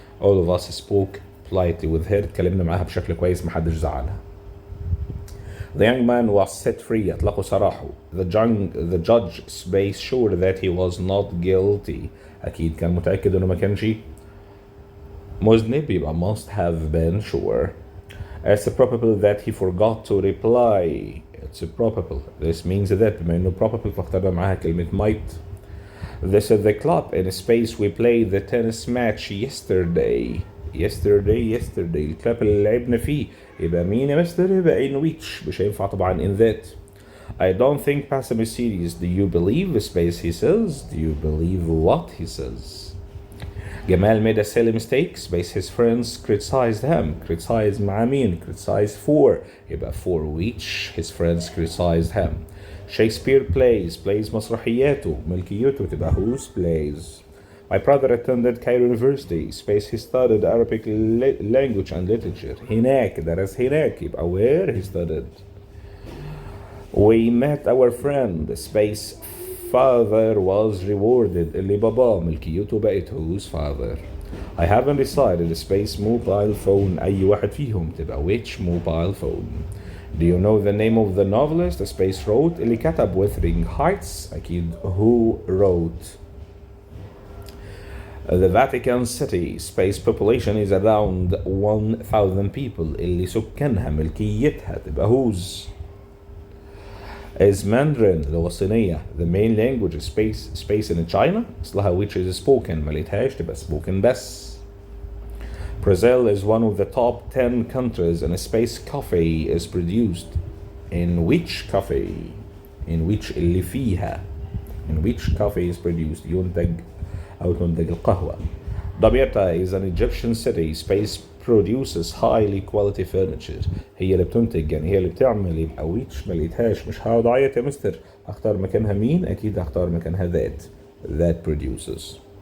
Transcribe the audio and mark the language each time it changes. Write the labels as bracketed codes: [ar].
[en] All of us spoke politely with her. [ar] اتكلمنا معاها بشكل كويس، محدش زعلها. [en] The young man was set free. [ar] أطلقوا سراحه. [en] The judge space sure that he was not guilty. [ar] أكيد كان متأكد إنه ما كانش مذنب، يبقى [en] must have been sure. It's probable that he forgot to reply. It's probable. This means that [ar] بما إنه [en] probable [ar] فاخترنا معاها كلمة [en] might. This is the club in space we played the tennis match yesterday. [ar] yesterday الكلاب اللي لعبنا فيه، يبقى مين يا مستر؟ يبقى [en] in which، [ar] مش هينفع طبعا [en] in that. I don't think Bassem is serious. Do you believe the space he says? Do you believe what he says? Jamal made a silly mistake. Space his friends criticized him. Criticize [ar] مع مين؟ [en] criticize for، [ar] يبقى [en] for which his friends criticized him. Shakespeare plays [ar] مسرحياته، ملكيته تبقى [en] whose plays. My brother attended Cairo University. Space he studied Arabic language and literature. [ar] هناك درس هناك، يبقى [en] where he studied. We met our friend. Space father was rewarded. [ar] اللي بابا ملكيته بقت [en] whose father. I haven't decided. Space mobile phone. [ar] أي واحد فيهم تبقى [en] which mobile phone. Do you know the name of the novelist Space wrote؟ [ar] اللي كتب [en] Wuthering Heights. أكيد who wrote. The Vatican City space population is around 1,000 people. [ar] اللي سكانها ملكيتها تبقى whose. [en] Is Mandarin [ar] اللغة الصينية [en] the main language space in China؟ أصلها which is spoken، [ar] ما لقيتهاش تبقى [en] spoken بس. Brazil is one of the top 10 countries and a space coffee is produced. In which coffee؟ In which [ar] اللي فيها. [en] In which coffee is produced؟ [ar] ينتج أو تنتج القهوة. [en] Damietta is an Egyptian city. Space produces highly quality furniture. [ar] هي اللي بتنتج، يعني هي اللي بتعمل. يبقى which ما لقيتهاش، مش هقعد اعيط يا مستر. هختار مكانها مين؟ اكيد هختار مكانها [en] that produces.